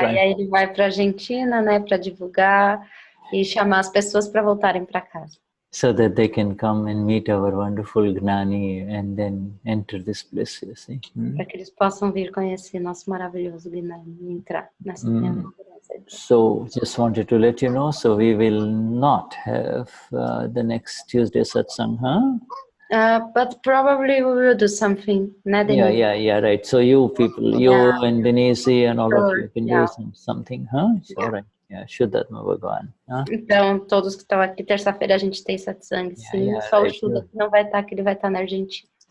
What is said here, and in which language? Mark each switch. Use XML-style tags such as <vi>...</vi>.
<pt>E aí ele vai para a Argentina, né, para divulgar e chamar as pessoas para voltarem para casa.</pt> <en>So that they can come and meet our wonderful Gnani and then enter this bliss, you see.</en> <pt>Para que eles possam vir conhecer nosso maravilhoso Gnani e entrar nessa</pt> <en>So just wanted to let you know, so we will not have the next Tuesday satsang, huh? But probably we will do something. Yeah, right. So you people, you and Denise and all of you can do something, huh? So, right. Yeah, Vishuddhatma Bhagavan.</en> <pt>Então, todos que estão aqui, terça-feira a gente tem satsang, sim. Só o Shuddha que não vai estar, que ele vai estar na Argentina.</pt>